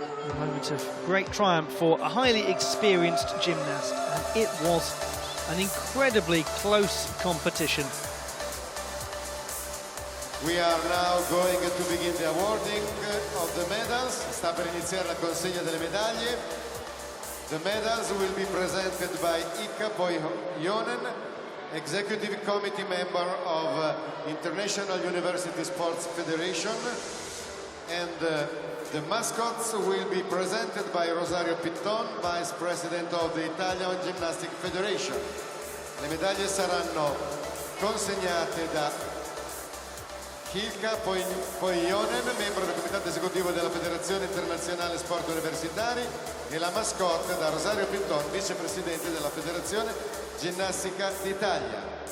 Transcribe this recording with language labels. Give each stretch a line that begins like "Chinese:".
English: A moment of great triumph for a highly experienced gymnast, and it was an incredibly close competition. We are now going to begin the awarding of the medals.
Italian: Sta per iniziare la consegna delle medaglie.
English: The medals will be presented by Ika Poijonen, Executive Committee member of International University Sports Federation, and the mascots will be presented by Rosario Pitton, Vice President of the Italian Gymnastics Federation.
Italian: Le medaglie saranno consegnate da Ilka Poijonen, membro del Comitato Esecutivo della Federazione Internazionale Sport Universitari, e la mascotte da Rosario Pitton, vicepresidente della Federazione Ginnastica d'Italia.